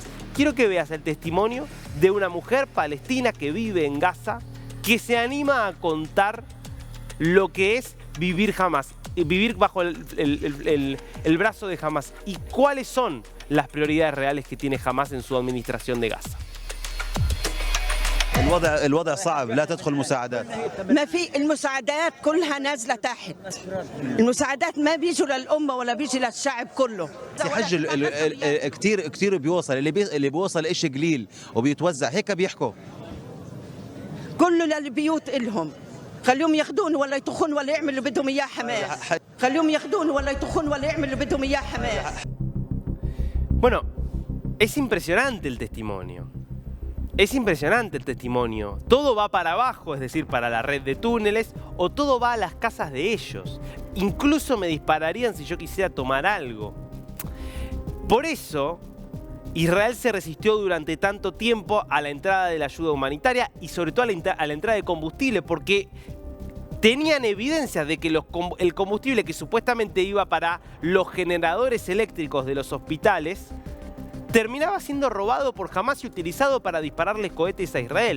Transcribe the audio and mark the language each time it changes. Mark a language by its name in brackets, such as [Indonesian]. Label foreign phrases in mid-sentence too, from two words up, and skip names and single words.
[Spanish] Quiero que veas el testimonio de una mujer palestina que vive en Gaza, que se anima a contar lo que es vivir Hamás, vivir bajo el brazo de Hamás y cuáles son las prioridades reales que tiene Hamás en su administración de Gaza. [Arabic] الوضع صعب لا تدخل مساعدات ما في المساعدات كلها نازله تحت المساعدات ما بيجوا للامه ولا بيجي للشعب كله حج كتير بيوصل اللي بيوصل إشي قليل وبيتوزع هيك بيحكوا كله للبيوت إلهم خليهم ياخذون ولا يطخون ولا يعملوا بدهم اياه حماس خليهم ياخذون ولا يطخون ولا يعملوا بدهم اياه حماس. [Spanish] Bueno, es impresionante el testimonio. Es impresionante el testimonio. Todo va para abajo, es decir, para la red de túneles, o todo va a las casas de ellos. Incluso me dispararían si yo quisiera tomar algo. Por eso, Israel se resistió durante tanto tiempo a la entrada de la ayuda humanitaria y sobre todo a la entrada de combustible, porque tenían evidencias de que el combustible que supuestamente iba para los generadores eléctricos de los hospitales terminaba siendo robado por Hamás y utilizado para dispararles cohetes a Israel.